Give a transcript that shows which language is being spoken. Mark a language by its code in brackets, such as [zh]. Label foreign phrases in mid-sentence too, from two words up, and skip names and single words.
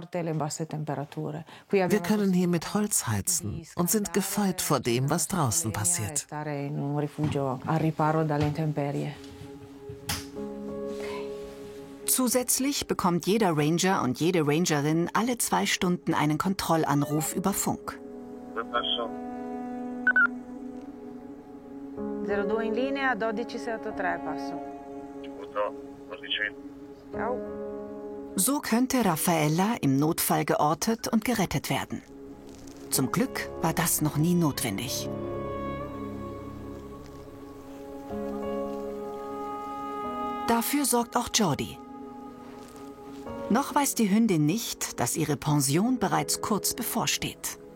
[de] Wir können hier mit Holz heizen und sind gefeit vor dem, was draußen passiert. Zusätzlich bekommt jeder Ranger und jede Rangerin alle 2 Stunden einen Kontrollanruf über Funk. [it] 02 in linea, 12683, passo. Ciao. [de] So könnte Raffaella im Notfall geortet und gerettet werden. Zum Glück war das noch nie notwendig. Dafür sorgt auch Jordi. Noch weiß die Hündin nicht, dass ihre Pension bereits kurz bevorsteht.